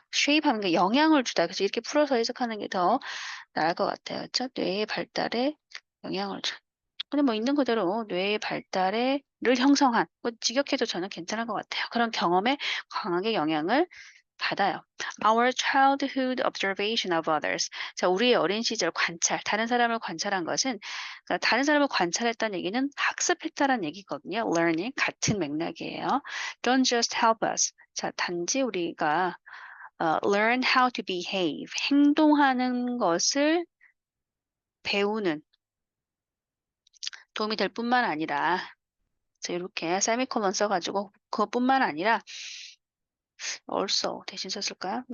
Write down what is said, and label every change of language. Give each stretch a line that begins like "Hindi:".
Korean: shape하는 게 영향을 주다. 그래서 이렇게 풀어서 해석하는 게 더 나을 것 같아요. 그렇죠? 뇌의 발달에 영향을 줘. 근데 뭐 있는 그대로 뇌의 발달을 형성한 뭐 직역해도 저는 괜찮은 것 같아요. 그런 경험에 강하게 영향을 받아요.
English: Our childhood observation of others.
Korean: 자, 우리의 어린 시절 관찰, 다른 사람을 관찰한 것은 그러니까 다른 사람을 관찰했다는 얘기는 학습했다는 얘기거든요. learning 같은 맥락이에요.
English: Don't just help us.
Korean: 자, 단지 우리가
English: learn how to behave,
Korean: 행동하는 것을 배우는 도움이 될 뿐만 아니라 자, 이렇게 세미콜론 써가지고 그것뿐만 아니라 also 대신 썼을까요?